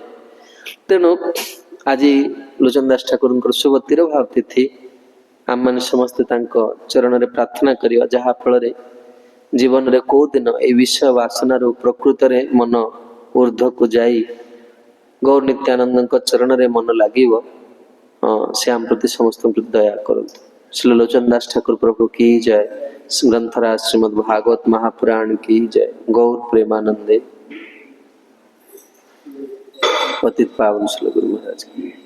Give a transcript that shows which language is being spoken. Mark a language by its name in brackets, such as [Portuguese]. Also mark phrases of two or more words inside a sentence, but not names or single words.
[Odia] ତେଣୁ ଆଜି ଲୋଚନ ଦାସ ଠାକୁରଙ୍କର ଶୁଭ ତିରୋଭାବ ତିଥି, ଆମମାନେ ସମସ୍ତେ ତାଙ୍କ ଚରଣରେ ପ୍ରାର୍ଥନା କରିବା, ଯାହା ଫଳରେ ଜୀବନରେ କୋଉ ଦିନ ଏଇ ବିଷୟ ବାସନାରୁ ପ୍ରକୃତରେ ମନ ଊର୍ଦ୍ଧ୍ୱକୁ ଯାଇ ଗୌର ନିତ୍ୟାନନ୍ଦଙ୍କ ଚରଣରେ ମନ ଲାଗିବ। ସେ ଆମ ପ୍ରତି ସମସ୍ତଙ୍କ ପ୍ରତି ଦୟା କରନ୍ତୁ। ଶ୍ରୀ ଲୋଚନ ଦାସ ଠାକୁର ପ୍ରଭୁ [Hindi] की जय। ग्रंथराज श्रीमद् भागवत महापुराण की जय। गौर प्रेमानंदे पतित पावन श्री गुरु महाराज की।